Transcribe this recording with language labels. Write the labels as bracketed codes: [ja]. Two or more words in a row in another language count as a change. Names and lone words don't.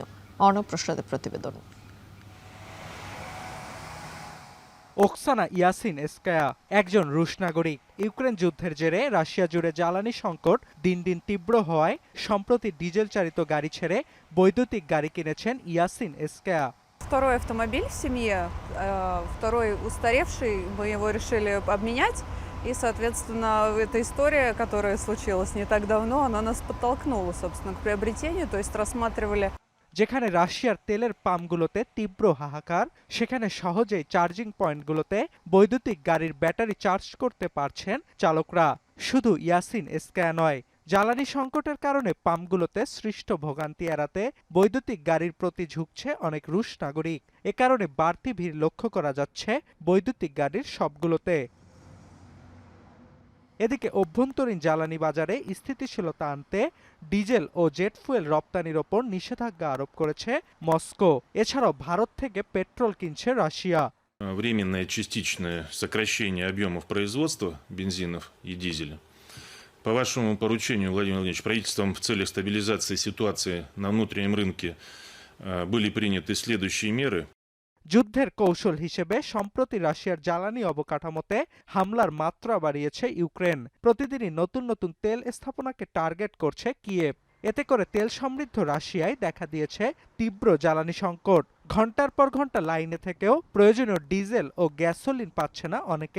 [bn] অর্ণব প্রসাদের প্রতিবেদন। ওকসানা ইয়াসিনস্কায়া একজন রুশ নাগরিক। ইউক্রেন যুদ্ধের জেরে রাশিয়া জুড়ে জ্বালানি সংকট দিন দিন তীব্র হওয়ায় সম্প্রতি ডিজেল চালিত গাড়ি ছেড়ে বৈদ্যুতিক গাড়ি কিনেছেন ইয়াসিনস্কায়া। [ru] Второй автомобиль в семье, второй устаревший, мы его решили обменять. И, соответственно, эта история, которая случилась не так давно, она нас подтолкнула, собственно, к приобретению, то есть рассматривали. [bn] যেখানে রাশিয়ার তেলের পাম্পগুলোতে তীব্র হাহাকার, সেখানে সহজেই [en] charging points [bn] বৈদ্যুতিক গাড়ির ব্যাটারি চার্জ করতে পারছেন চালকরা। শুধু ইয়াসিনস্কায়া নয়, জ্বালানি সংকটের কারণে পাম্পগুলোতে সৃষ্ট ভোগান্তি এড়াতে বৈদ্যুতিক গাড়ির প্রতি ঝুঁকছে অনেক রুশ নাগরিক। এ কারণে বাড়তি ভিড় লক্ষ্য করা যাচ্ছে বৈদ্যুতিক গাড়ির সবগুলোতে। এদিকে অভ্যন্তরীণ জ্বালানি বাজারে স্থিতিশীলতা আনতে ডিজেল ও [en] jet fuel [bn] রপ্তানির ওপর নিষেধাজ্ঞা আরোপ করেছে মস্কো। এছাড়াও ভারত থেকে পেট্রোল কিনছে রাশিয়া। [ru] Временное частичное сокращение объемов производства бензинов и дизеля. По вашему поручению, Владимир Владимирович, правительством в целях стабилизации ситуации на внутреннем рынке были приняты следующие меры. [bn] যুদ্ধের কৌশল হিসেবে সম্প্রতি রাশিয়ার জ্বালানি অবকাঠামোতে হামলার মাত্রা বাড়িয়েছে ইউক্রেন। প্রতিদিনই নতুন নতুন তেল স্থাপনাকে টার্গেট করছে কিয়েভ। এতে করে তেল সমৃদ্ধ রাশিয়ায় দেখা দিয়েছে তীব্র জ্বালানি সংকট। ঘন্টার পর ঘন্টা লাইনে থেকেও প্রয়োজনীয় ডিজেল ও গ্যাসোলিন পাচ্ছে না অনেকে।